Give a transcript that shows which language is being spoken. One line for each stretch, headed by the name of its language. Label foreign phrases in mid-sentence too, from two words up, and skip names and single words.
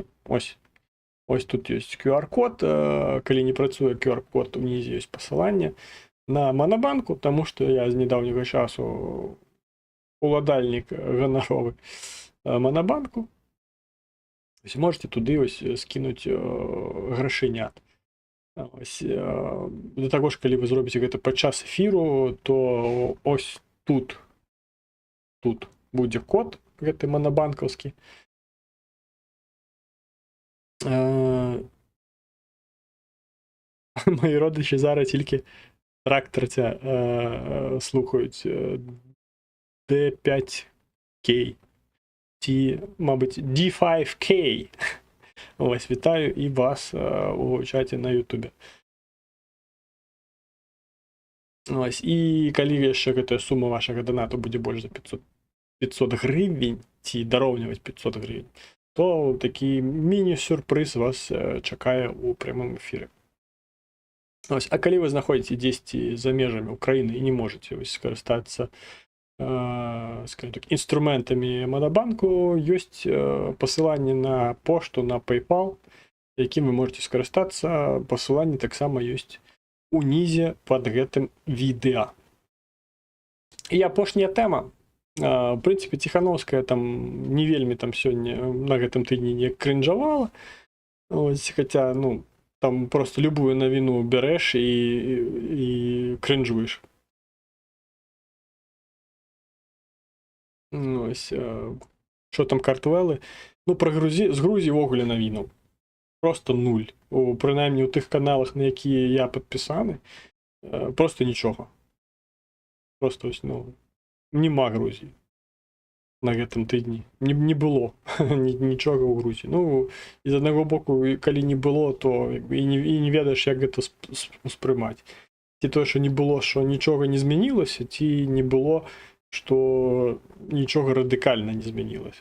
Belarusian: Ось тут ёсць QR-код, калі не працуе QR-код, унізе ёсць пасыланне на Манабанку, таму што я з недаўняга часу уладальнік ганаровы Манабанку. Ось, можете туды ось скінуць грашынят. Ось, да таго ж, калі вы зробіце гэта падчас эфіру, то ось тут будзе код гэты манабанкаўскі.
Ukrainian: Мої родичі зараз тільки тракторця слухають D5K, мабуть, D5K. Ось, вітаю і вас у чаті на Ютубі.
Belarusian: Ось, і калі яшчэ гэтая сума вашага донату будзе больш за 500 гривень, ці дароўніваць 500 гривень, то такі міні-сюрпрыз вас чакае ў прямым эфіры. Ось, а калі вы знаходзіце дзесьці за межамі Украіны і не можаце скарыстацца скажем так, інструментамі Манабанку, ёсць пасыланне на пошту, на PayPal, якім вы можете скарыстацца. Пасыланне таксама ёсць унізе пад гэтым відэа. І апошняя тэма. В прынцыпе, Ціхановская там не вельмі там сёння на гэтым тыдні не крынжавала. Ось, хаця, ну, там просто любую навіну бярэш і крынжуеш.
Ukrainian: Ось, що там Картвелли? Ну, з Грузії вогуле навінув. Просто нуль. Принаймні у тих каналах, на які я підписаний, просто нічого. Просто ось, ну, нема Грузії.
Belarusian: на гэтым тыдні не было нічога ў Грузіі. Ну і з аднаго боку, калі не было, то і не ведаеш, як гэта успрымаць. Ці тое, што не было, што нічога не змянілася, ці не было, што нічога радыкальна не змянілася.